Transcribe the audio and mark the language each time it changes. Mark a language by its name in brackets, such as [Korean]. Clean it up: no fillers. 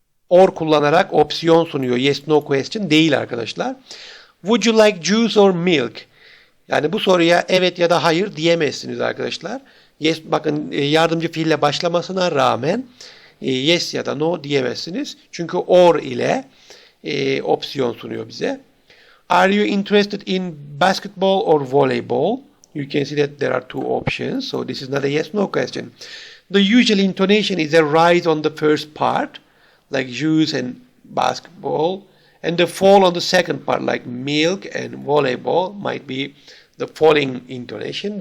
[Turkish] Or kullanarak opsiyon sunuyor. Yes no question değil arkadaşlar. [English] Would you like juice or milk? [Turkish] Yani bu soruya evet ya da hayır diyemezsiniz arkadaşlar. Yes, bakın yardımcı fiille başlamasına rağmen yes ya da no diyemezsiniz. Çünkü or ile opsiyon sunuyor bize. [English] Are you interested in basketball or volleyball? You can see that there are two options. So this is not a yes no question. The usual intonation is a rise on the first part, like juice and basketball, and the fall on the second part, like milk and volleyball, might be the falling intonation.